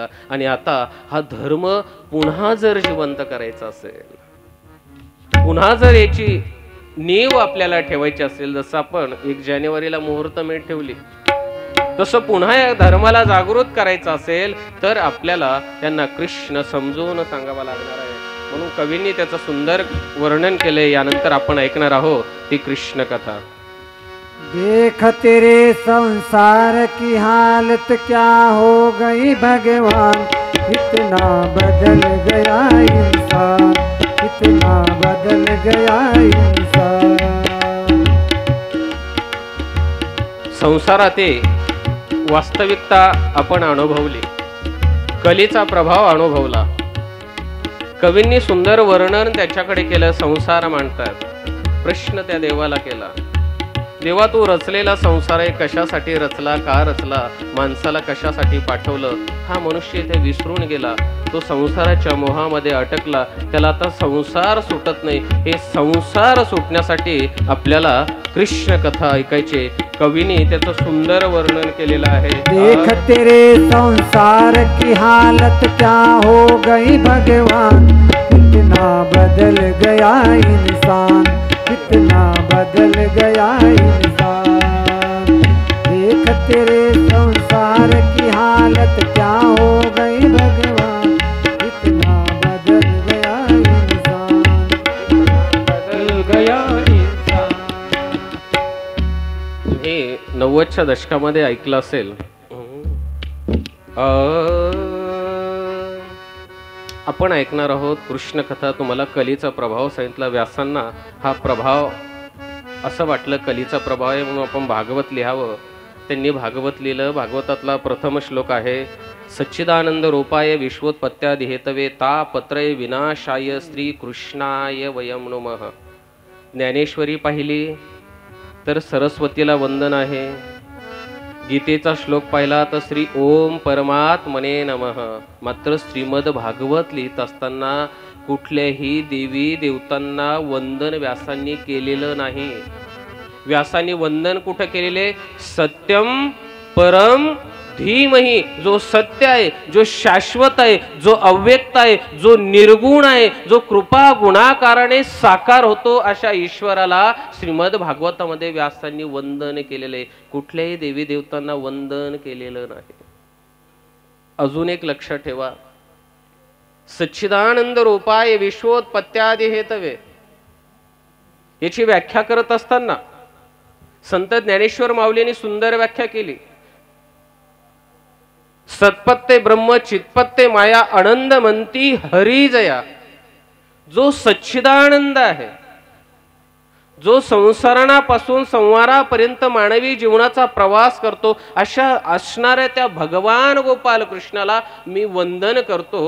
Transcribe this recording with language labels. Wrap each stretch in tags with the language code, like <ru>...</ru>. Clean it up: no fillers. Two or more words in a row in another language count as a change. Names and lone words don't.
<mr>आणि आता हा धर्म पुन्हा जर जिवंत करायचा असेल, पुन्हा जर याची नीव आपल्याला ठेवायची असेल, जसं आपण 1 जानेवारीला मुहूर्तमेढ ठेवली, तसं पुन्हा या धर्माला जागृत करायचं असेल तर आपल्याला त्यांना कृष्ण समजून सांगावा लागणार आहे. म्हणून कवींनी त्याचं सुंदर वर्णन केलंय. यानंतर आपण ऐकणार आहोत ती कृष्ण कथा.</mr> <hi>देख तेरे संसार की हालत क्या हो गई भगवान, इतना बदल गया इंसान, इतना बदल गया इंसान.</hi> <mr>संसारात वास्तविकता आपण अनुभवली. कलीचा प्रभाव अनुभवला. कवींनी सुंदर वर्णन त्याच्याकडे केलं. संसार मांडतात. प्रश्न त्या देवाला केला, देवा तू रचलेला संसार आहे, कशासाठी रचला, का रचला, माणसाला कशासाठी पाठवलं? हा मनुष्य इथे विसरून गेला. तो संसाराच्या मोहामध्ये अटकला. त्याला आता संसार सुटत नाही. हे संसार सुटण्यासाठी आपल्याला कृष्ण कथा ऐकायचे. कवीने त्याचं सुंदर वर्णन केलेलं आहे.</mr> <hi>देख तेरे संसार की हालत क्या हो गई भगवान, कितना बदल गया इंसान, कितना बदल गया इंसान. देख तेरे संसार की हालत क्या हो गई भगवान, कितना बदल गया इंसान, बदल गया इंसान.</hi> <mr>हे 90च्या दशकामध्ये ऐकलं असेल. आपण ऐकणार आहोत कृष्ण कथा. तुम्हाला कलीचा प्रभाव सांगितला. व्यासांना हा प्रभाव असं वाटलं कलीचा प्रभाव आहे म्हणून आपण भागवत लिहावं. त्यांनी भागवत लिहिलं. भागवतातला प्रथम श्लोक आहे,</mr> <sa>सच्चिदानंद रूपाय विश्वोत्पत्त्यादि हेतवे तापत्रय विनाशाय श्री कृष्णाय वयं नमः.</sa> <mr>ज्ञानेश्वरी पाहिली तर सरस्वतीला वंदन आहे. गीतेचा श्लोक पाहिला तर</mr> <sa>श्री ओम परमात्मने नमः.</sa> <mr>मात्र श्रीमद भागवत लिहित असताना कुठल्याही देवी देवतांना वंदन व्यासांनी केलेलं नाही. व्यासांनी वंदन कुठं केलेले?</mr> <sa>सत्यम परम धीमहि,</sa> <mr>जो सत्य आहे, जो शाश्वत आहे, जो अव्यक्त आहे, जो निर्गुण आहे, जो कृपा गुणाकाराने साकार होतो, अशा ईश्वराला श्रीमद भागवतामध्ये व्यासांनी वंदन केलेले. कुठल्याही देवी देवतांना वंदन केलेलं नाही. अजून एक लक्षात ठेवा,</mr> <sa>सच्चिदानंद रूपाय विश्वोत्पत्त्यादि हेतवे</sa> <mr>याची व्याख्या करत असताना संत ज्ञानेश्वर माऊलींनी सुंदर व्याख्या केली.</mr> <sa>सत्पत्ते ब्रह्म चित्पत्ते माया आनंद मंती हरिजया.</sa> <mr>जो सच्चिदानंद आहे, जो संसारापासून संवारापर्यंत मानवी जीवनाचा प्रवास करतो, अशा असणाऱ्या त्या भगवान गोपाल कृष्णाला मी वंदन करतो.</mr>